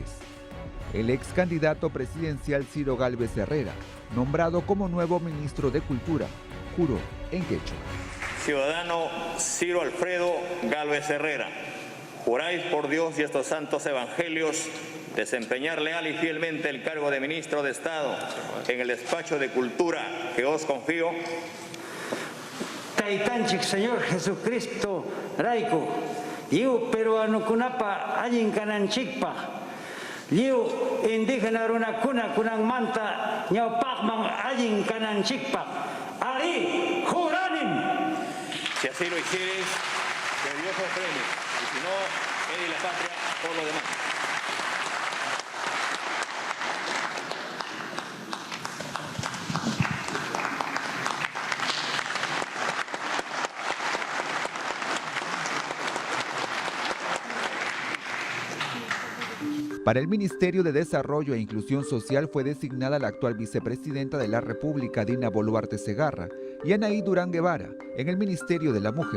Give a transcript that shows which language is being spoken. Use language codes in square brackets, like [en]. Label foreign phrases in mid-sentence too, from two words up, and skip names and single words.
[es] El ex candidato presidencial Ciro Gálvez Herrera, nombrado como nuevo ministro de Cultura, juró en quechua. Ciudadano Ciro Alfredo Gálvez Herrera, juráis por Dios y estos santos evangelios desempeñar leal y fielmente el cargo de ministro de Estado en el despacho de Cultura que os confío. [qu] Taitanchik, Señor Jesucristo, Raico, yo peruano kunapa allin kananchikpa, yo indígena runa kuna kunang manta, ñaupakman allin kananchikpa, ari juranin. [es] Si así lo hicieres, que Dios os premie, y si no, él y la patria por lo demás. Para el Ministerio de Desarrollo e Inclusión Social fue designada la actual vicepresidenta de la República, Dina Boluarte Segarra, y Anaí Durán Guevara, en el Ministerio de la Mujer.